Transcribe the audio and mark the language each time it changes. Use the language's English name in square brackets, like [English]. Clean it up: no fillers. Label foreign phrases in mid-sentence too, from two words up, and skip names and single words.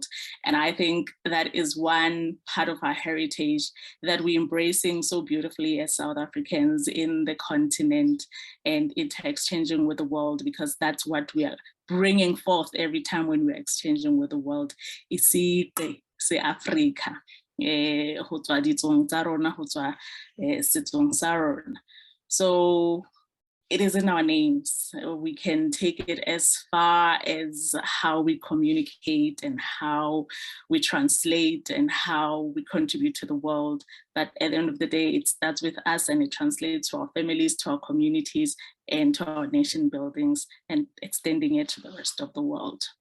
[English] And I think that is one part of our heritage that we're embracing so beautifully as South Africans in the continent and inter-exchanging with the world, because that's what we are bringing forth every time when we're exchanging with the world. [Southern Sotho] Isi se Africa, ho tswa ditsong tsa rona, ho tswa setsong sa rona. [English] So it is in our names. We can take it as far as how we communicate and how we translate and how we contribute to the world. But at the end of the day, it starts with us and it translates to our families, to our communities, and to our nation buildings, and extending it to the rest of the world.